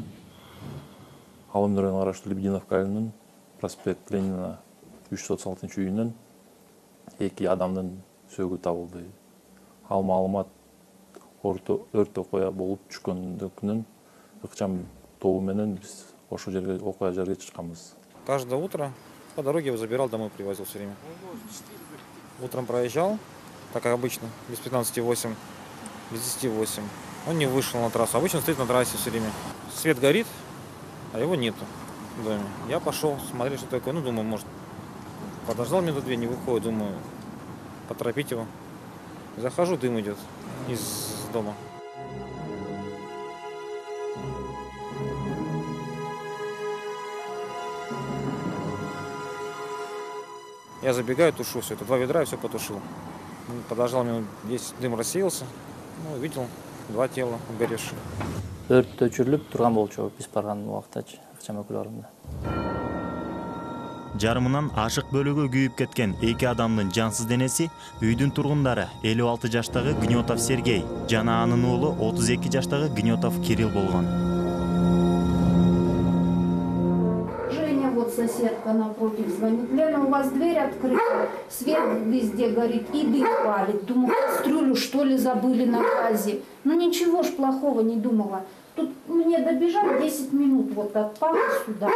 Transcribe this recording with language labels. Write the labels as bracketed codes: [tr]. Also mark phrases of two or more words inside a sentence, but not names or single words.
[ky] Алым районуна караштуу Лебединовка айылынын проспект Ленина 336 үйүнөн 2 адамдын сөөгү табылды. Ал маалымат өрт окуя болуп түшкөндүкүнүн ыкчам тобу менен биз ошол жерге окуя жерге чыкканбыз. [ru] Каждое утро по дороге его забирал, домой привозил все время. Утром проезжал, так как обычно, без 15:08, без 10:08. Он не вышел на трассу. Обычно стоит на трассе все время. Свет горит, а его нету в доме. Я пошел, смотрел, что такое. Ну, думаю, может, подождал минуту 2, не выходит. Думаю, поторопить его. Захожу, дым идет из дома. Я забегаю, тушу все это. 2 ведра и все потушил. Подождал минут 10, дым рассеялся. Ну, увидел 2 тела горевшие. [ky] Өрт өчүрүлүп турган болчу биз барган убактачы ыкчам өкүлөрүндө. Жарымынан ашык бөлүгү күйүп кеткен 2 адамдын жансыз денеси үйдүн тургундары 56 жаштагы Гнетов Сергей жана анын уулу 32 жаштагы Гнетов Кирилл болгон. [ru] Соседка напротив звонит: Лена, у вас дверь открыта, свет везде горит и дым палит. Думаю, кастрюлю что ли забыли на газе. Ну ничего ж плохого не думала. Тут мне добежать 10 минут вот от папы сюда.